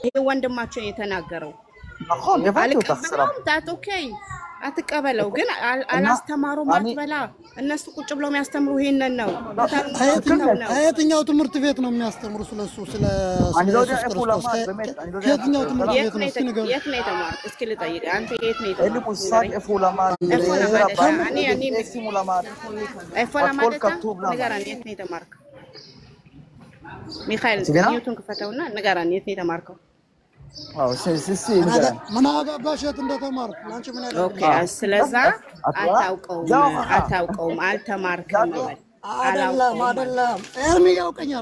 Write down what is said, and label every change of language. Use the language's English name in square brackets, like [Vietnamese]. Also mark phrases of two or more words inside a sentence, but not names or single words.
[Amharic] ይሄ ወንድማችን የተናገረው [Hebrew] נכון, הבנתי אותך, סלם. [Amharic] አልቀበለውም [English] that okay [Amharic] አትቀበለው ግን አላስተማሩም አትበላ እነሱ ቁጭ ብለው የሚያስተምሩ ይሄንን ነው የትኛው ትምህርት ቤት ነው የሚያስተምሩ ስለሱ ስለ ኢየሱስ ክርስቶስ የትኛው ትምህርት ቤት ነው እስኪ ንገር የት ነው የተማርክ እስኪ ልጠይቅ አንተ የት ነው [Hebrew] אין לי מושג איפה הוא למד, איפה הוא למד. እፎላ הכל כתוב לנו. [Amharic] ንገረን የት ነው የተማርክ ሚካኤል ሲገና? ኒውተን ክፈተውና ንገረን የት ነው የተማርከው ምን አገባሽ የት እንደተማርክ ላንቺ ምን ያለው ኦኬ ስለዛ አታውቀውም አልተማርክም አይደለም ኤርሚ ያውቀኛል